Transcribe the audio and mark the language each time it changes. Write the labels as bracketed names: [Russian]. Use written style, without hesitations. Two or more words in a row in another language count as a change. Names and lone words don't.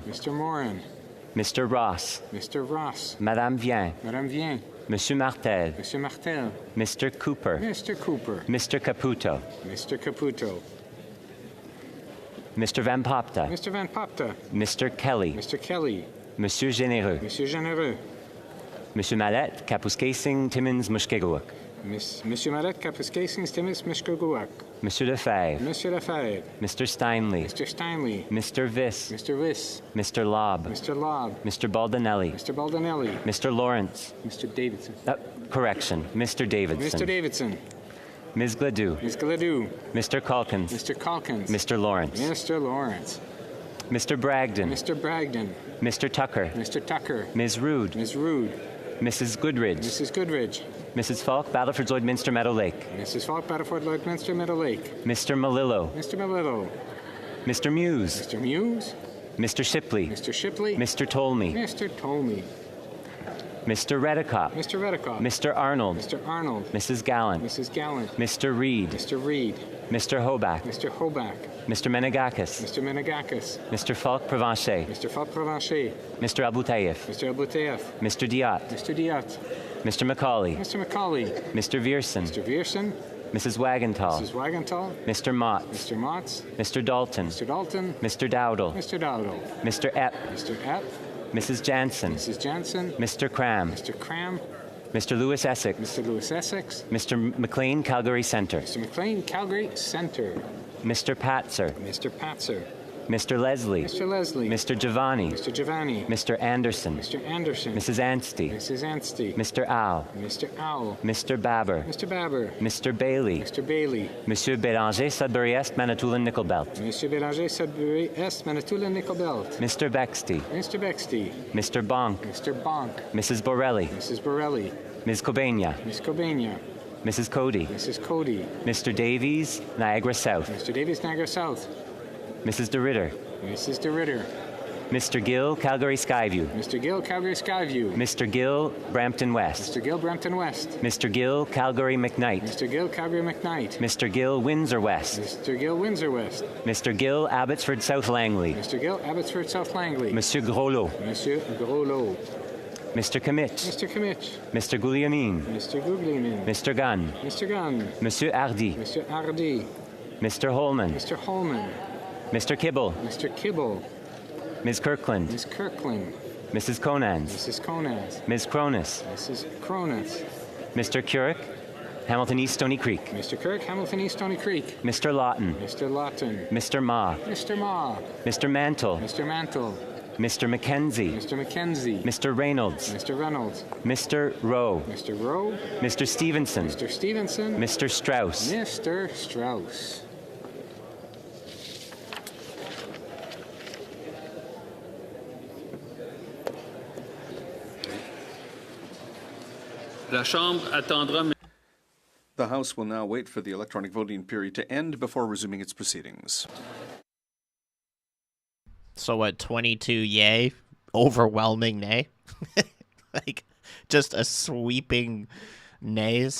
[English] Mr. Morin. Mr. Ross. Mr. Ross. Madame Vien. Madame Vien. Monsieur Martel. Monsieur Martel. Mr. Cooper. Mr. Cooper. Mr. Caputo. Mr. Caputo. Mr. Van Popta. Mr. Van Popta. Mr. Kelly. Mr. Kelly. Monsieur Généreux. Monsieur Généreux. Monsieur Mallette, Kapuskasing, Timmins, Mushkegowuk. Monsieur Mallette, Kapuskasing, Timmins, Mushkegowuk. Monsieur Lefebvre. Monsieur Lefebvre. Mr. Steinley. Mr. Steinley. Mr. Viss. Mr. Viss. Mr. Lobb. Mr. Lobb. Mr. Baldinelli. Mr. Baldinelli. Mr. Lawrence. Mr. Davidson. Correction. Mr. Davidson. Mr. Davidson. Ms. Gladue. Ms. Gladue. Mr. Calkins. Mr. Calkins. Mr. Lawrence. Mr. Lawrence. Mr. Bragdon. Mr. Bragdon. Mr. Tucker. Mr. Tucker. Ms. Rude. Ms. Rude. Mrs. Goodridge. Mrs. Goodridge. Mrs. Falk, Battleford Lloydminster Meadow Lake. Mrs. Falk, Battleford Lloydminster Meadow Lake. Mr. Malillo. Mr. Malillo. Mr. Muse. Mr. Muse. Mr. Shipley. Mr. Shipley. Mr. Tolmie. Mr. Tolmie. Mr. Redicott. Mr. Redicott. Mr. Arnold. Mr. Arnold. Mrs. Gallant. Mrs. Gallant. Mr. Reed. Mr. Reed. Mr. Hoback. Mr. Hoback. Mr. Menegakis. Mr. Menegakis. Mr. Falk Provencher. Mr. Falk Provencher. Mr. Aboutayev. Mr. Aboutayev. Mr. Diot. Mr. Diot. Mr. Macaulay. Mr. Macaulay. Mr. Vierson. Mr. Vierson. Mrs. Wagenthal. Mrs. Wagenthal. Mr. Motts. Mr. Motts. Mr. Dalton. Mr. Dalton. Mr. Dowdle. Mr. Dowdle. Mr. Epp. Mr. Epp. Mrs. Jansen. Mrs. Jansen. Mr. Cram. Mr. Cram. Mr. Lewis Essex. Mr. Lewis Essex. Mr. McLean, Calgary Centre. Mr. McLean, Calgary Centre. Mr. Patzer. Mr. Patzer. Mr. Leslie. Mr. Leslie. Mr. Giovanni. Mr. Giovanni. Mr. Anderson. Mr. Anderson. Mrs. Anstey. Mrs. Anstey. Mr. Owl. Mr. Owl. Mr. Babber. Mr. Babber. Mr. Bailey. Mr. Bailey. Monsieur Bélanger, Sudbury Est, Manitoulin, Nickel Belt. Monsieur Bélanger, Sudbury Est, Manitoulin, Nickel Belt. Mr. Bexty. Mr. Bexty. Mr. Bonk. Mr. Bonk. Mrs. Borelli. Mrs. Borelli. Ms. Cobania. Ms. Cobania. Mrs. Cody. Mrs. Cody. Mr. Davies, Niagara South. Mr. Davies, Niagara South. Mrs. DeRitter. Mrs. DeRitter. Mr. Gill, Calgary Skyview. Mr. Gill, Calgary Skyview. Mr. Gill, Brampton West. Mr. Gill, Brampton West. Mr. Gill, Calgary McKnight. Mr. Gill, Calgary McKnight. Mr. Gill, Windsor West. Mr. Gill, Windsor West. Mr. Gill, Abbotsford South Langley. Mr. Gill, Abbotsford South Langley. Monsieur Groslo. Monsieur Groslo. Mr. Kimmich. Mr. Kimmich. Mr. Guglielmin. Mr. Guglielmin. Mr. Gunn. Mr. Gunn. Monsieur Hardy. Mr. Hardy. Mr. Holman. Mr. Holman. Mr. Kibble. Mr. Kibble. Ms. Kirkland. Ms. Kirkland. Mrs. Conans. Mrs. Conans. Ms. Cronus. Mrs. Cronus. Mr. Currick, Hamilton East Stony Creek. Mr. Kirk, Hamilton East Stony Creek. Mr. Lawton. Mr. Lawton. Mr. Ma. Mr. Ma. Mr. Mantle. Mr. Mantle. Mr. Mackenzie. Mr. Mackenzie. Mr. Reynolds. Mr. Reynolds. Mr. Rowe. Mr. Rowe. Mr. Stevenson. Mr. Stevenson. Mr. Strauss. Mr. Strauss. [French] La Chambre attendra. [English] The House will now wait for the electronic voting period to end before resuming its proceedings. So what, 22 yay, overwhelming nay? Like, just a sweeping nays?